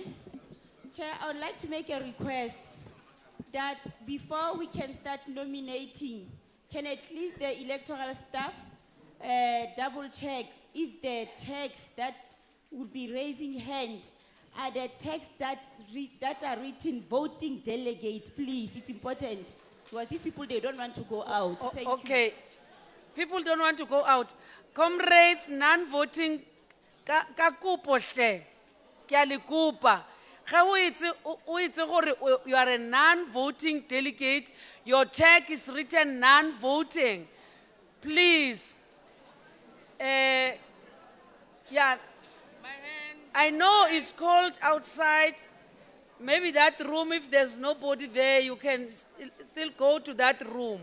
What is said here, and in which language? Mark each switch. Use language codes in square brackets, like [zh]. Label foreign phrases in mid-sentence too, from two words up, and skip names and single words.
[en] Chair, I would like to make a request that before we can start nominating, can at least the electoral staff double check if the text that would be raising hand are the texts that are written voting delegate, please. It's important. Because these people, they don't want to go out. Thank you. Okay. People don't want to go out. Comrades, non-voting, [st] ka kupo hle, ke a le kupa. [tn] Ga o itse gore [en] you are a non-voting delegate, your tag is written non-voting. Please. Yeah. I know it's cold outside. Maybe that room, if there's nobody there, you can still go to that room.